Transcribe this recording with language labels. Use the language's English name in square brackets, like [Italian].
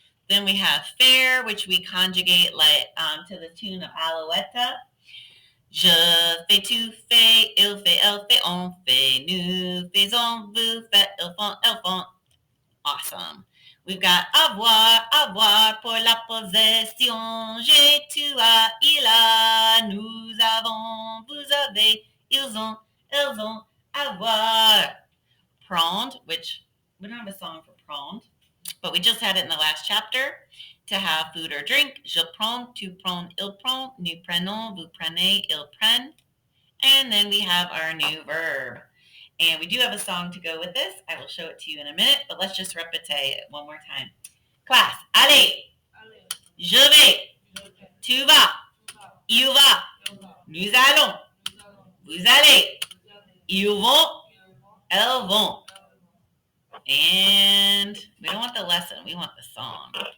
[English] Then we have faire, which we conjugate like to the tune of Alouette. [French] Je fais, tu fais, il fait, elle fait, on fait, nous faisons, vous faites, ils font. [English] Awesome. We've got [French] avoir, avoir pour la possession. J'ai, tu as, il a, nous avons, vous avez, ils ont, avoir. [English] Prendre, which we don't have a song for prendre, but we just had it in the last chapter. To have food or drink. [French] Je prends, tu prends, il prend, nous prenons, vous prenez, ils prennent. [English] And then we have our new verb. And we do have a song to go with this. I will show it to you in a minute, but let's just répéter it one more time. [French] Class, allez, je vais, tu vas, il va, nous allons, vous allez, ils vont, elles vont. [English] And we don't want the lesson, we want the song.